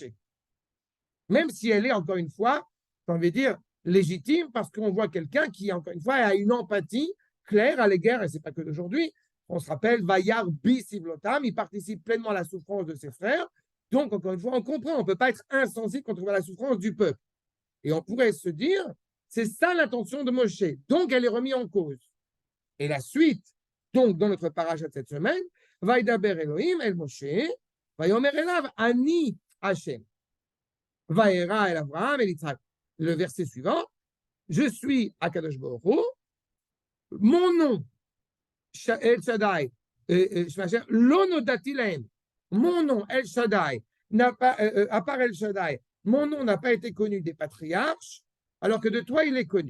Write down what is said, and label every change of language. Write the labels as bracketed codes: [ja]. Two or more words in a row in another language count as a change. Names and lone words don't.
[fr] Même si elle est, encore une fois, on veut dire, légitime, parce qu'on voit quelqu'un qui, encore une fois, a une empathie claire à l'égard, et ce n'est pas que d'aujourd'hui, on se rappelle, [he] וירא בסבלותם, [fr] il participe pleinement à la souffrance de ses frères. Donc, encore une fois, on comprend, on ne peut pas être insensible quand on voit la souffrance du peuple. Et on pourrait se dire, c'est ça l'intention de Moshe. Donc, elle est remise en cause. Et la suite, donc, dans notre paracha de cette semaine, [he] וידבר אלהים אל משה ויאמר אליו אני השם. וארא אל אברהם אל יצחק. [fr] Le verset suivant, je suis [he] הקדוש ברוך הוא, [fr] mon nom, [he] אל שדי לא נודעתי להם, [fr] mon nom, El Shaddai, n'a pas, à part El Shaddai, mon nom n'a pas été connu des patriarches, alors que de toi, il est connu.